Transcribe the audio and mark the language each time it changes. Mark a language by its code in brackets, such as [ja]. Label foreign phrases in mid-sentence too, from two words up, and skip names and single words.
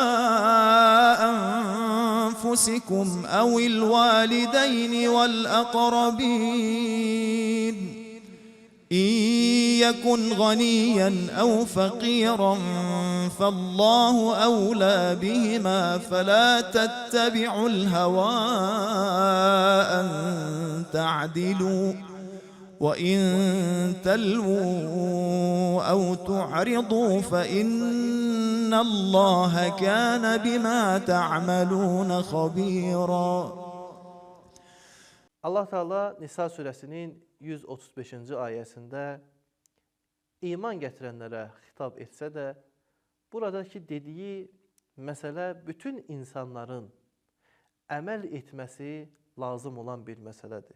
[ar] أنفسكم أو الوالدين والأقربين إن يكن غنيا أو فقيرا فالله أولى بهما فلا تتبعوا الهوى أن تعدلوا وإن تلووا أو تعرضوا فإن الله كان بما تعملون خبيرا. [az] Allah Teala Nisa surəsinin 135-ci ayəsində iman gətirənlərə xitab etsə də, buradakı dediyi məsələ bütün insanların əməl etməsi lazım olan bir məsələdir.